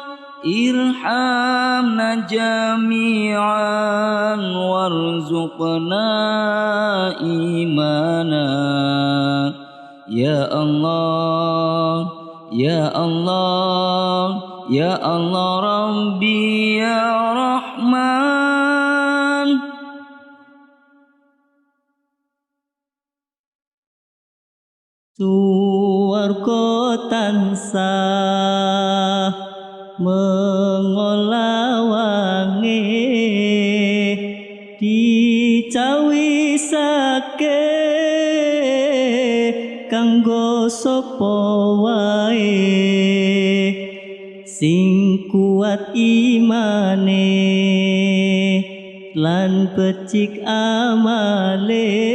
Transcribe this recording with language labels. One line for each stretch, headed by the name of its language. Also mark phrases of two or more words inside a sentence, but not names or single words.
Arabic: ارحمنا جميعاً وارزقنا إيماناً. يا الله، يا الله، يا الله ربي يا رحمن.
Javanese: Suwarga tansah mengolawange dicawisake kanggo sapa wae sing kuat imane lan becik amale.